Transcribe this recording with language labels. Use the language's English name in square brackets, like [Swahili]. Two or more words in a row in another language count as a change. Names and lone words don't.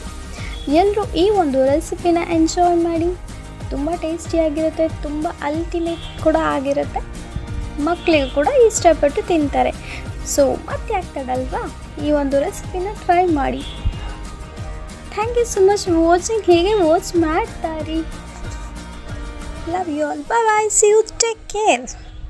[Kannada] ಎಲ್ಲರೂ ಈ ಒಂದು ರೆಸಿಪಿನ ಎಂಜಾಯ್ ಮಾಡಿ. ತುಂಬ ಟೇಸ್ಟಿಯಾಗಿರುತ್ತೆ, ತುಂಬ ಅಲ್ಟಿಮೇಟ್ ಕೂಡ ಆಗಿರುತ್ತೆ. ಮಕ್ಕಳಿಗೂ ಕೂಡ ಇಷ್ಟಪಟ್ಟು ತಿಂತಾರೆ. ಸೊ ಮತ್ತೆ ಆಗ್ತದಲ್ವಾ, ಈ ಒಂದು ರೆಸಿಪಿನ ಟ್ರೈ ಮಾಡಿ. [English] thank you so much watching. [Kannada] ಹೀಗೆ ವಾಚ್ ಮಾಡ್ತಾ ಇರಿ. [English] Love you all. Bye bye. See you. Take care.